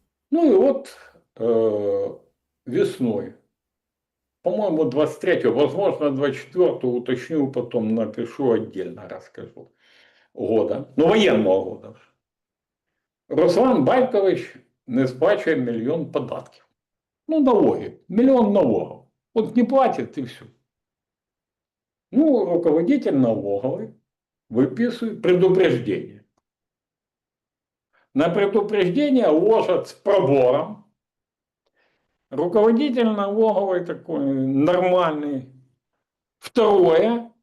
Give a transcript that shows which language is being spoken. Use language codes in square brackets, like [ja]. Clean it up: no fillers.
[ru] Ну и вот весной, по-моему, 23-го, возможно, 24-го, уточню, потом напишу отдельно, расскажу, года, ну, военного года. [uk] Руслан Байкович не сплачує 1 мільйон податків. [ru] Ну, налоги, 1 мільйон налогов. Вот не платит и все. Ну, руководитель налоговой выписывает предупреждение. На предупреждение ложат с пробором. Руководитель налоговой такой нормальный. Второе.